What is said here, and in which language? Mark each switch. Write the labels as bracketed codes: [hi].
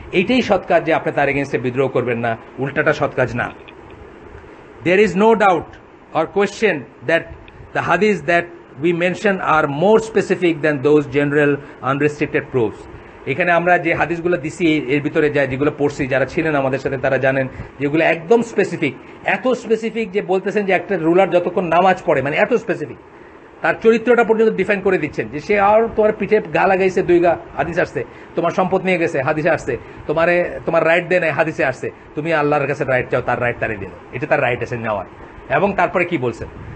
[bn] এইটাই সৎ কাজ যে আপনি তার এগেনস্টে বিদ্রোহ করবেন না, উল্টাটা সৎ কাজ না। [en] There is no doubt or question that the hadiths that we mention are more specific than those general unrestricted proofs. [bn] এখানে আমরা যে হাদিসগুলো দিছি এর ভিতরে যেগুলো পড়ছি, যারা ছিলেন আমাদের সাথে তারা জানেন যেগুলো একদম স্পেসিফিক, এত স্পেসিফিক যে বলতেছেন যে একটা রুলার যতক্ষণ নামাজ পড়ে, মানে এত স্পেসিফিক, তার চরিত্রটা পর্যন্ত ডিফাইন করে দিচ্ছেন যে সে আর তোমার পিঠে গা লাগাইছে 2 গা, হাদিসে আসছে, তোমার সম্পদ নিয়ে গেছে, হাদিসে আসছে, তোমার রাইট দেয় নাই, হাদিসে আসছে, তুমি আল্লাহর কাছে রাইট চাও, তার রাইট তারে দিল, এটা তার রাইট আছে নেওয়ার। এবং তারপরে কি বলছেন?